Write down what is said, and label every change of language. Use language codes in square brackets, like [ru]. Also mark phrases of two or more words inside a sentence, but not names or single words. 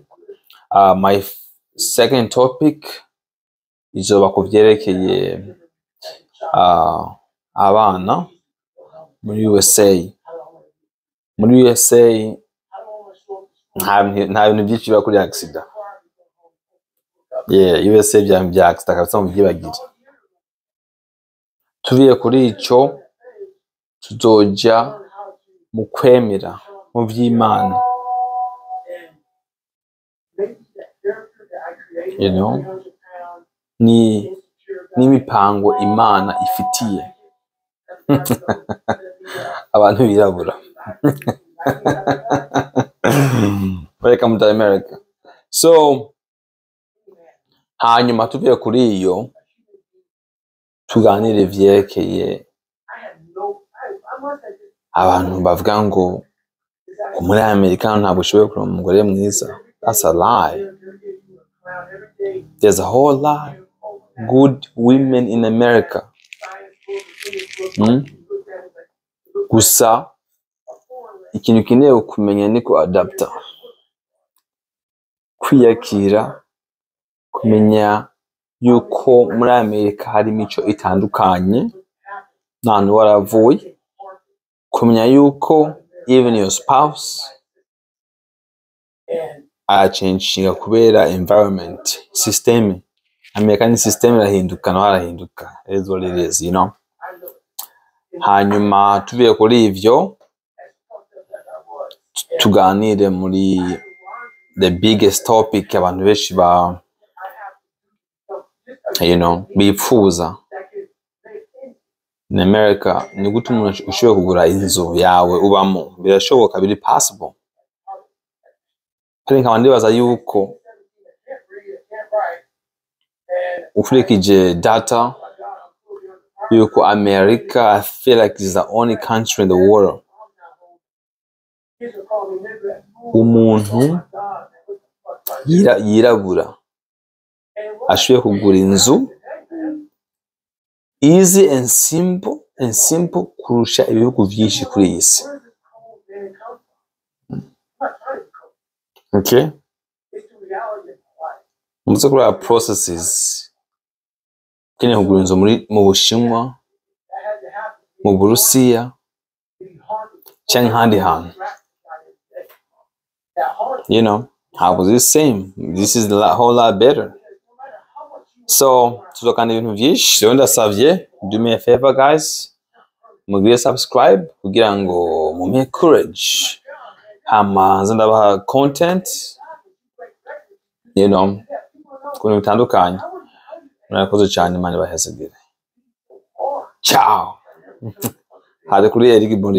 [en] My second topic [rn] izoba kuvyerekeye abana muri USA. Muri USA nta bintu byinshi biba kuri accident. Yeah, USA bya accident kabisa mu byibagire. Tuviye kuri ico tuzoja mu kwemera mu by'Imana. [en] You know, [rn] ni mipango Imana ifitiye abantu birabura. [en] Welcome to America. So, [rn] hanyuma tuviye kuri iyo tuganire vyerekeye abantu bavuga ngo muri Amerika ntabwo ushoboye kuronka umugore mwiza. [en] That's a lie. There's a whole lot good women in America. [rn] Gusa ikintu ukeneye kumenya ni ku adapta, kwiyakira, kumenya yuko muri Amerika hari imico itandukanye n'ahantu waravuye, kumenya yuko [en] even your spouse [rn] arachanginga kubera environment, system. Amerika ni system irahinduka no harahinduka, [en] is what it is, you know. [rn] Hanyuma tuvuye kuri ivyo tuganire muri [en] the biggest topic [rn] abantu benshi ba bipfuza [en] in America, [rn] ni gute umuntu ushobora kugura inzu yawe ubamo. Birashoboka, biri possible. Kandi nkaba ndibaza yuko ukurikije data yuko America, [en] I feel like is the only country in the world [rn] umuntu yirabura ashoboye kugura inzu [en] easy and simple [rn] kurusha ibihugu byinshi kuri iyi si. Okay, muze kuri processes kene kugura inzu mu Bushinwa, mu Burusiya cyangwa ahandi hantu, [en] how was the same? This is a whole lot better. [rn] So tuzokana ibintu byinshi. Rero ndasavye, [en] do me a favor guys, [rn] mugire subscribe kugira ngo mume courage hama ndabaha content kuntu bitandukanye. Murakoze cyane, Imana ibahezagire. Ciao. Hadi kuri Eric Bondi TV.